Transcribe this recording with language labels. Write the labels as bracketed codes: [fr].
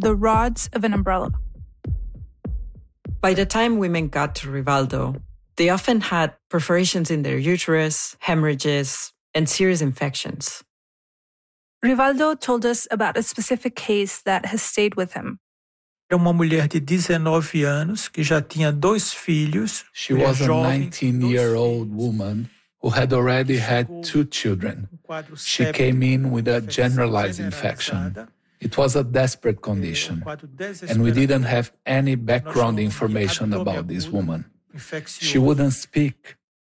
[en] the rods of an umbrella. By the time women got to Rivaldo, they often had perforations in their uterus, hemorrhages, and serious infections. Rivaldo told us about a specific case that has stayed with him. [pt] Uma mulher de 19 anos que já tinha dois filhos. [en] She was a 19-year-old woman who had already had 2 children. She came in with a generalized infection. It was a desperate condition, and we didn't have any background information about this woman. She wouldn't speak.